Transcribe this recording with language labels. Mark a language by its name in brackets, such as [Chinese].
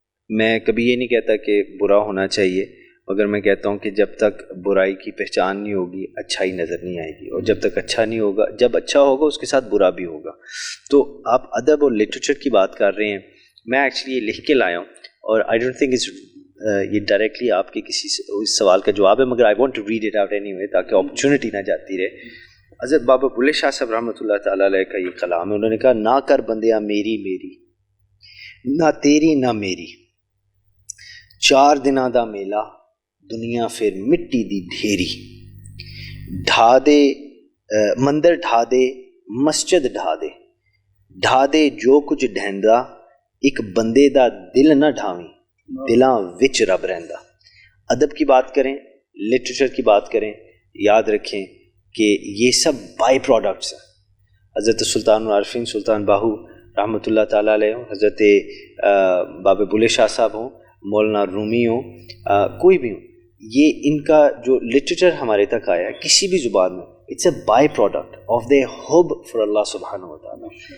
[Urdu] میں کبھی یہ نہیں کہتا کہ برا ہونا چاہیے, مگر میں کہتا ہوں کہ جب تک برائی کی پہچان نہیں ہوگی اچھائی نظر نہیں آئے گی, اور جب تک اچھا نہیں ہوگا, جب اچھا ہوگا اس کے ساتھ برا بھی ہوگا. تو آپ ادب اور لٹریچر کی بات کر رہے ہیں, میں ایکچولی یہ لکھ کے لایا ہوں, اور [English] I don't think [Urdu] یہ ڈائریکٹلی آپ کے کسی اس سوال کا جواب ہے, مگر [English] I want to read it out anyway [Urdu] تاکہ اپرچونٹی نہ جاتی رہے. [Punjabi] حضرت بابا بلے شاہ صاحب رحمۃ اللہ تعالیٰ علیہ [Urdu] کا یہ کلام ہے. انہوں نے کہا [Punjabi] نہ کر بندیا میری میری, نہ تیری نہ میری, 4 دناں دا میلہ دنیا پھر مٹی دی ڈھیری, ڈھا دے مندر ڈھا دے مسجد ڈھا دے, ڈھا دے جو کچھ ڈھیندا, ایک بندے دا دل نہ ڈھاویں, دلاں وچ رب رہندا. [Urdu] ادب کی بات کریں, لٹریچر کی بات کریں, یاد رکھیں کہ یہ سب بائی پروڈکٹس ہیں. حضرت سلطان العارفین سلطان باہو رحمۃ اللہ تعالیٰ علیہ ہوں, حضرت بابا بلے شاہ صاحب ہوں, مولانا رومی ہوں, کوئی بھی ہوں, یہ ان کا جو لٹریچر ہمارے تک آیا ہے کسی بھی زبان میں, [English] it's a byproduct of the hope for [Urdu] اللہ سبحانہ و تعالیٰ.